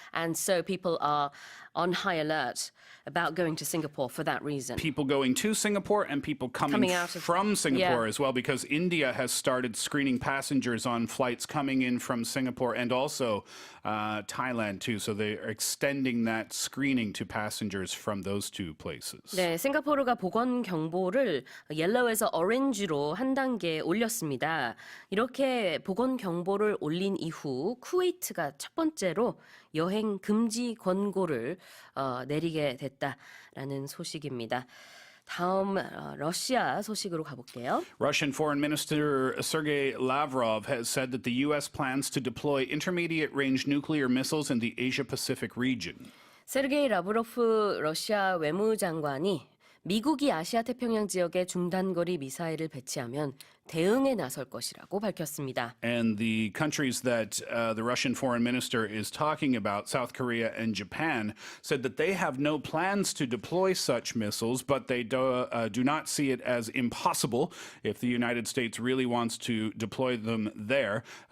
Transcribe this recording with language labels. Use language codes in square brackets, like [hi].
[en] And so people are on high alert about going to Singapore for that reason. People going to Singapore and people coming out of- from Singapore Yeah. as well, because India has started screening passengers on flights coming in from Singapore and also Thailand too. So they are extending that screening to passengers from those two places. [ko] 네, 싱가포르가 보건 경보를 옐로우에서 오렌지로 한 단계 올렸습니다. 이렇게 보건 경보를 올린 이후 쿠웨이트가 첫 번째로 여행 금지 권고를 내리게 됐다라는 소식입니다. 다음 러시아 소식으로 가볼게요. [en] Russian Foreign Minister Sergei Lavrov has said that the U.S. plans to deploy intermediate-range nuclear missiles in the Asia-Pacific region. [ko] 세르게이 라브로프 러시아 외무장관이 미국이 아시아 태평양 지역에 중단거리 미사일을 배치하면 대응에 나설 것이라고 밝혔습니다. [en] And the countries that the Russian foreign minister is talking about, South Korea and Japan, said that they have no plans to deploy such missiles, but they do not see it as impossible if the United States really wants to deploy them there.